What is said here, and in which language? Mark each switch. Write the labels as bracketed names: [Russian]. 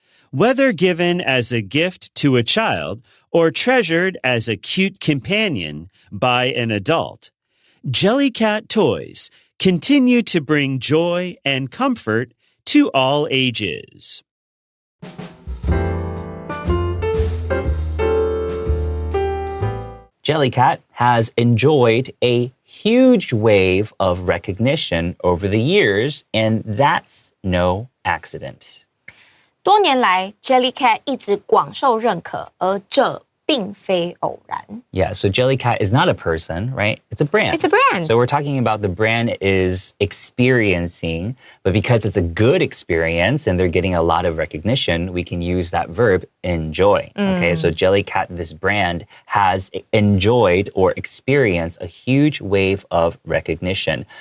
[English] Whether given as a gift to a child or treasured as a cute companion by an adult, Jellycat toys continue to bring joy and comfort to all ages. Jellycat has enjoyed a huge wave of recognition over the years, and that's no accident. [Chinese] 多年来 Jellycat 一直广受认可，而这并非偶然。 [English] Yeah, so Jellycat is not a person, right? It's a brand. It's a brand. So we're talking about the brand is experiencing, but because it's a good experience and they're getting a lot of recognition, we can use that verb enjoy. Okay, so Jellycat, this brand, has enjoyed or experienced a huge wave of recognition.